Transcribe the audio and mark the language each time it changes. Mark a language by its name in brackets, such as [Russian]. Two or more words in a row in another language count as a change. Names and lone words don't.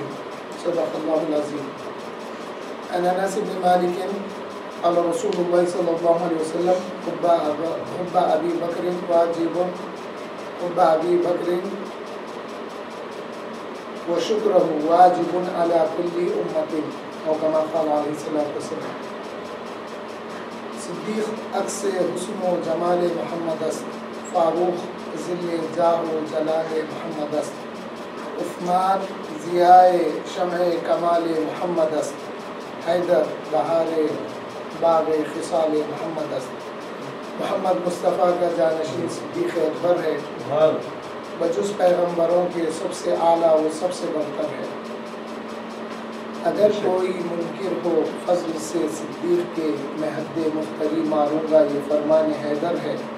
[Arabic] صدق الله العظيم۔ عن أنس بن مالك قال رسول الله صلى الله عليه وسلم حب أبي بكر واجب، حب أبي بكر وشکرہ واجب علی کل امت، او کما قال علیہ الصلوۃ والسلام۔ [Persian] صدیق عکس حسن و جمال محمد است، فاروق ذل جاہ و جلال محمد است، عثمان ضیاء شمع کمال محمد است، حیدر بہار باغ خصال محمد است۔ [Urdu] محمد مصطفیٰ کا جانشین صدیق اکبر ہے، بجز پیغمبروں کے سب سے اعلیٰ وہ سب سے برتر ہے۔ اگر کوئی منکر ہو فضل سے صدیق کے میں حد مفتری ماروں گا، یہ فرمان حیدر ہے۔